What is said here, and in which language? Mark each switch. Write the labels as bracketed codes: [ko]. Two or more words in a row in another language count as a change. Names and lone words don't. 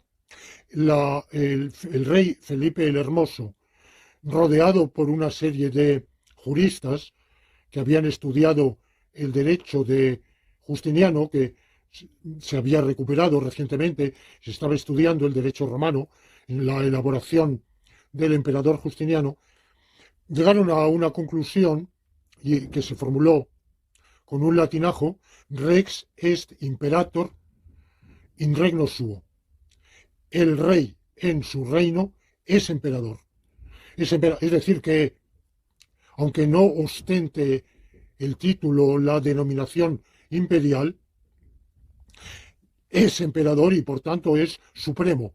[es] El rey Felipe el Hermoso, rodeado por una serie de juristas que habían estudiado el derecho de Justiniano, que se había recuperado recientemente, se estaba estudiando el derecho romano en la elaboración del emperador Justiniano, llegaron a una conclusión que se formuló con un latinajo: [la] rex est imperator in regno suo. [es] El rey en su reino es emperador. Es decir, que aunque no ostente el título, la denominación imperial, es emperador y por tanto es supremo.